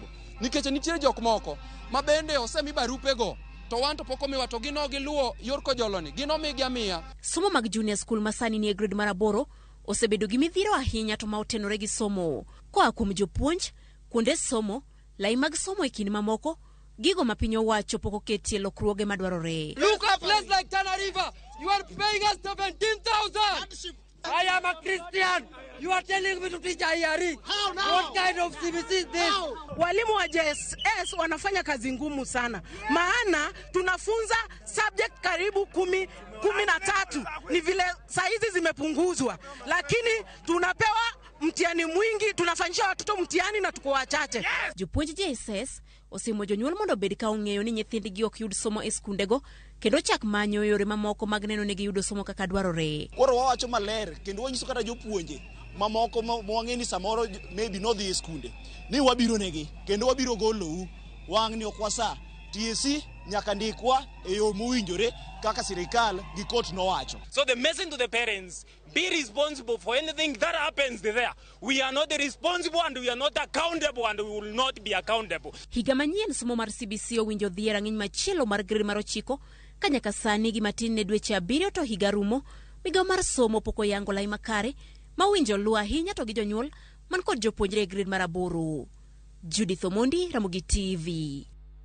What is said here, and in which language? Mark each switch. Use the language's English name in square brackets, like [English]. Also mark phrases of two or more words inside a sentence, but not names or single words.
[Luo (Kenya and Tanzania)] Nikech nitiere jok moko ma bende osemi barupe go to wan to pok omiwa to gino giluwo yor kojoloni, gino migi amiya. Somo mag junior school masani ni e grade mar 8 osebedo gi midhiro ahinya to ma otenore gi somo. Koa kuom jopuonj, kuonde somo, lai mag somo e kinde mamoko, gigo ma piny owacho pok oketie lokruoge madwarore. [English] Look at a place like Tana River, you are paying us 17,000. I am a Christian. You are telling me to teach IRE. How now? What kind of CBC is this? [Swahili] Walimu wa JSS wanafanya kazi ngumu sana. Maana tunafunza subject karibu 13. Ni vile saizi zimepunguzwa. Lakini tunapewa mtihani mwingi, tunafanyisha watoto mtihani na tuko wachache. [Luo (Kenya and Tanzania)] Jopuonj JSS osimo jonyuol mondo bed ka ong'eyo ni nyithindgi ok yud somo e skundego kendo chak manyo yore mamoko mag neno ni giyudo somo kaka dwarore. Koro wawacho maler kendo wanyiso kata jopuonje mamoko mwang'e ni samoro maybe no dhi e skunde ni wabiro negi kendo wabiro golou wang' ni ok wasa. TSC nyaka ndikwa e yo mowinjore kaka sirikal gi court nowacho. [English] So the message to the parents, be responsible for anything that happens there. We are not responsible and we are not accountable and we will not be accountable. [Luo (Kenya and Tanzania)] Higa manyien somo mar CBC owinjo dhi e rang'iny machielo mar grade mar 9 ka nyaka sani gi matin ne dweche 7 to higa rumo. Migawo mar somo pok oyango lai makare ma winjo luwo ahinya to gi jonyuol man kod jopuonjre e grade mar 8. Judith Omondi, Ramogi TV.